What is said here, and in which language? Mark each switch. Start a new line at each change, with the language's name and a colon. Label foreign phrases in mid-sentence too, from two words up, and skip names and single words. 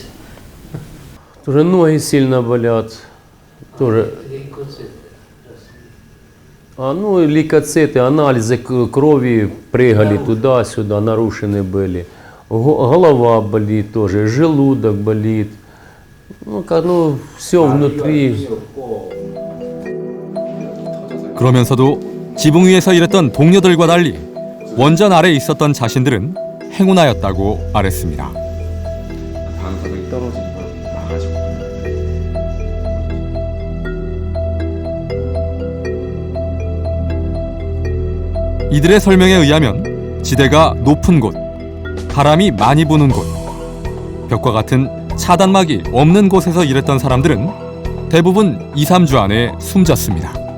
Russian: Тоже ноги сильно болят. Тоже. Ну и лейкоциты, анализы крови прыгали туда-сюда, нарушены были. Голова болит тоже, желудок болит. Ну, все внутри.
Korean: 그러면서도 지붕 위에서 일했던 동료들과 달리 원전 아래에 있었던 자신들은 행운하였다고 말했습니다. 방사능이 떨어진 걸 봐가지고. 이들의 설명에 의하면 지대가 높은 곳, 바람이 많이 부는 곳, 벽과 같은 차단막이 없는 곳에서 일했던 사람들은 대부분 2, 3주 안에 숨졌습니다.